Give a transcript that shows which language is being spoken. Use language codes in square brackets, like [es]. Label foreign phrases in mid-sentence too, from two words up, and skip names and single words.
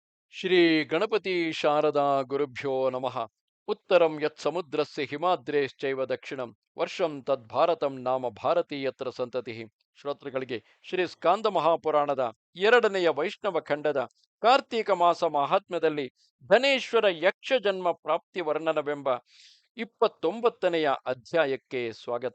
[sa] ಶ್ರೀ ಗಣಪತಿ ಶಾರದಾ ಗುರುಭ್ಯೋ ನಮಃ. ಉತ್ತರಂ ಯತ್ ಸಮುದ್ರಸ್ಯ ಹಿಮಾದ್ರೇಶ್ಚೈವ ದಕ್ಷಿಣಂ ವರ್ಷಂ ತದ್ಭಾರತಂ ನಾಮ ಭಾರತೀಯತ್ರ ಸಂತತಿ. [kn] ಶ್ರೋತೃಗಳಿಗೆ ಶ್ರೀ ಸ್ಕಾಂದ ಮಹಾಪುರಾಣದ ಎರಡನೆಯ ವೈಷ್ಣವ ಖಂಡದ ಕಾರ್ತೀಕ ಮಾಸ ಮಹಾತ್ಮ್ಯದಲ್ಲಿ ಧನೇಶ್ವರ ಯಕ್ಷ ಜನ್ಮ ಪ್ರಾಪ್ತಿ ವರ್ಣನವೆಂಬ 29ನೆಯ ಅಧ್ಯಾಯಕ್ಕೆ ಸ್ವಾಗತ.